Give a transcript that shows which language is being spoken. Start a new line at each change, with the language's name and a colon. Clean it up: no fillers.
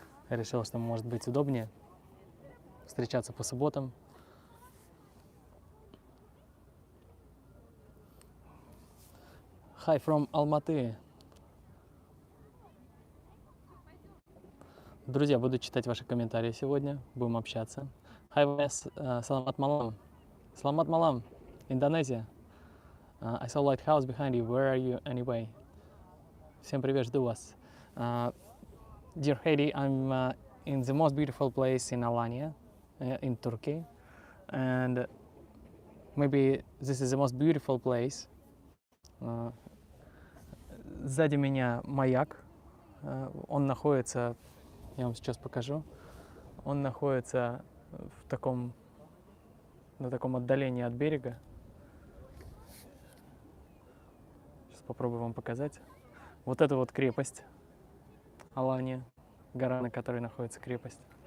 Russian: Я решил, что может быть удобнее встречаться по субботам.
English: Hi from Almaty.
Russian: Друзья, буду читать ваши комментарии сегодня, будем общаться.
English: Hi, Wes,
Indonesian: Salamat Malam. Salamat Malam,
English: Индонезия. I saw lighthouse behind you. Where are you anyway?
Russian: Всем привет, жду вас.
English: Dear Heidi, I'm in the most beautiful place in Alanya, in Turkey. And maybe this is the most beautiful place.
Russian: Сзади меня маяк. Он находится, я вам сейчас покажу, он находится на таком отдалении от берега. Сейчас попробую вам показать. Вот это вот крепость Алания, гора, на которой находится крепость.